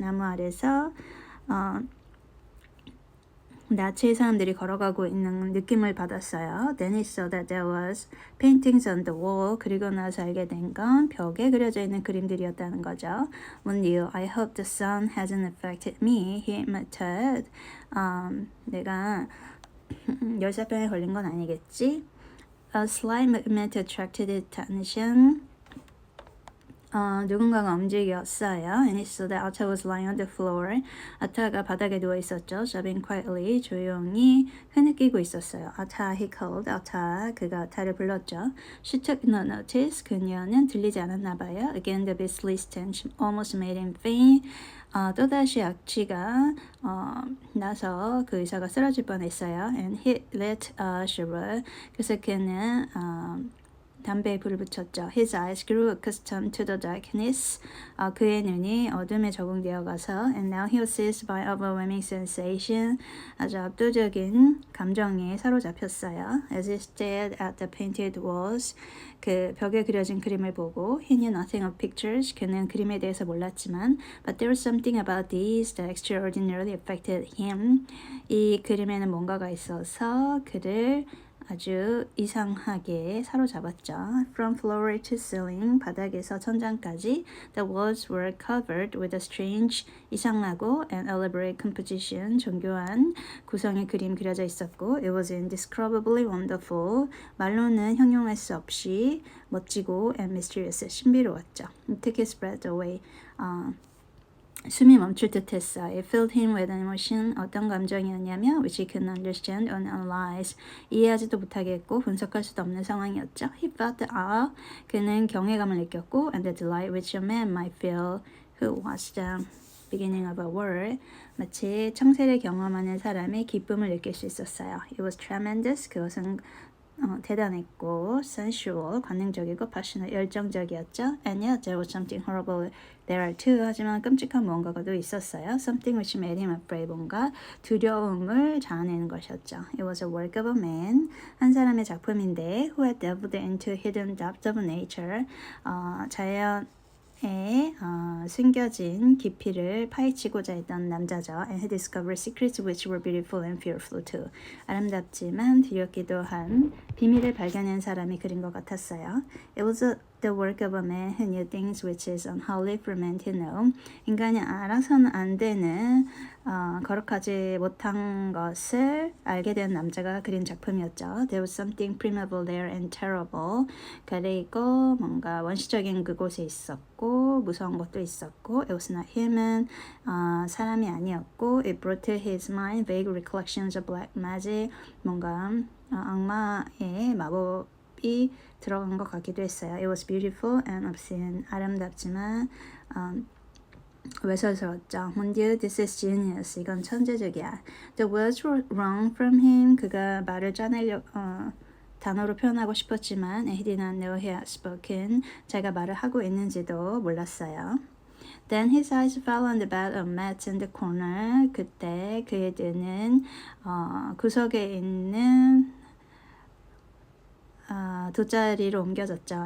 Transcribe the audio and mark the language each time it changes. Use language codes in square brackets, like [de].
[ko] 나무 아래서 나체의 사람들이 걸어가고 있는 느낌을 받았어요. [en] Then he saw that there was paintings on the wall. [ko] 그리고 나서 알게 된 건 벽에 그려져 있는 그림들이었다는 거죠. [en] One knew, I hope the sun hasn't affected me. He muttered. [ko] 내가 열사병에 걸린 건 아니겠지? [en] A slight movement attracted his attention. [ko] 누군가가 움직였어요. [en] And he saw that Atta was lying on the floor. [ko] 아타가 바닥에 누워 있었죠. [en] Sobbing quietly, [ko] 조용히 흐느끼고 있었어요. [en] Atta, he called. [ko] Atta, 그가 아타를 불렀죠. [en] She took no notice. [ko] 그녀는 들리지 않았나 봐요. [en] Again, the beastly stench almost made him faint. [ko] 또다시 악취가 나서 그 의사가 쓰러질 뻔했어요. [en] And he lit a cigarette. [ko] 그래서 그는 담배에 불을 붙였죠. [en] His eyes grew accustomed to the darkness. [ko] 그의 눈이 어둠에 적응되어 가서 [en] and now he was seized by overwhelming sensation. [ko] 아주 압도적인 감정에 사로잡혔어요. [en] As he stared at the painted walls. [ko] 그 벽에 그려진 그림을 보고 [en] he knew nothing of pictures. [ko] 그는 그림에 대해서 몰랐지만 [en] but there was something about these that extraordinarily affected him. [ko] 이 그림에는 뭔가가 있어서 그를 아주 이상하게 사로잡았죠. [en] From floor to ceiling, [ko] 바닥에서 천장까지, [en] the walls were covered with a strange, [ko] 이상하고 [en] and elaborate composition, [ko] 정교한 구성의 그림 그려져 있었고, [en] it was indescribably wonderful, [ko] 말로는 형용할 수 없이 멋지고 [en] and mysterious, [ko] 신비로웠죠. [en] It took his breath away. [ko] 숨이 멈출 듯 했어. [en] It filled him with an emotion. [ko] 어떤 감정이었냐면 [en] which he couldn't understand or analyze. [ko] 이해하지도 못하겠고 분석할 수도 없는 상황이었죠. [en] He felt the awe. [ko] 그는 경외감을 느꼈고 [en] and the delight which a man might feel who watched the beginning of a war. [ko] 마치 창세를 경험하는 사람의 기쁨을 느낄 수 있었어요. [en] It was tremendous. [ko] 그것은 대단했고 [en] sensual, [ko] 관능적이고 [en] passionate, [ko] 열정적이었죠. [en] And yet there was something horrible there too. [ko] 하지만 끔찍한 뭔가가 또 있었어요. [en] Something which made him afraid. [ko] 뭔가 두려움을 자아내는 것이었죠. [en] It was a work of a man. [ko] 한 사람의 작품인데 [en] who had delved into hidden depths of nature. [ko] 자연에 숨겨진 깊이를 파헤치고자 했던 남자죠. [en] And he discovered secrets which were beautiful and fearful too. [ko] 아름답지만 두렵기도 한 비밀을 발견한 사람이 그린 것 같았어요. [en] It was the work of a man who knew things which is unholy for man to know. [ko] 인간이 알아서는 안 되는 거룩하지 못한 것을 알게 된 남자가 그린 작품이었죠. [en] There was something primeval there and terrible. [ko] 그리고 뭔가 원시적인 그곳에 있었고 무서운 것도 있었고 [en] It was not human. [ko] 사람이 아니었고 [en] It brought to his mind vague recollections of black magic. [ko] 뭔가 악마의 마법이 들어간 것 같기도 했어요. [en] It was beautiful and obscene. [ko] 아름답지만 외설스러웠죠. [fr] Mon Dieu, [en] this is genius. [ko] 이건 천재적이야. [en] The words were wrong from him. [ko] 그가 말을 단어로 표현하고 싶었지만 [en] he did not know he had spoken. [ko] 자기가 말을 하고 있는지도 몰랐어요. [en] Then his eyes fell on the bed of mats in the corner. [ko] 그때 그의 눈은 구석에 있는 돗자리로 옮겨졌죠.